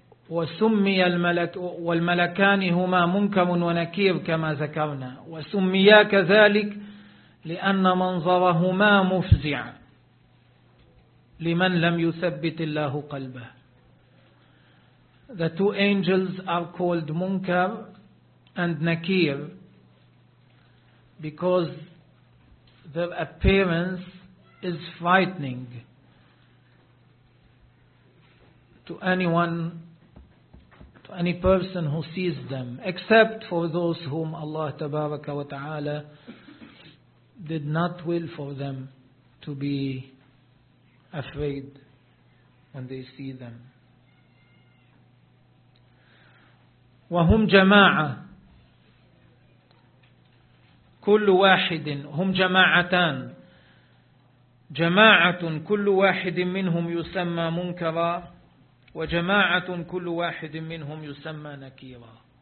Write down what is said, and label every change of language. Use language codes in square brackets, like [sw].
[ar] وسمي الملك والملكان هما منكر ونكير كما ذكرنا وسميا كذلك لأن منظرهما مفزع لمن لم يثبت الله قلبه. [en] The two angels are called Munkar and Nakir because their appearance is frightening to anyone, to any person who sees them, except for those whom Allah Tabaraka wa Ta'ala did not will for them to be afraid when they see them. [ar] وهم جماعة كل واحد هم جماعتان جماعة كل واحد منهم يسمى منكرا وجماعة كل واحد منهم يسمى نكيرا.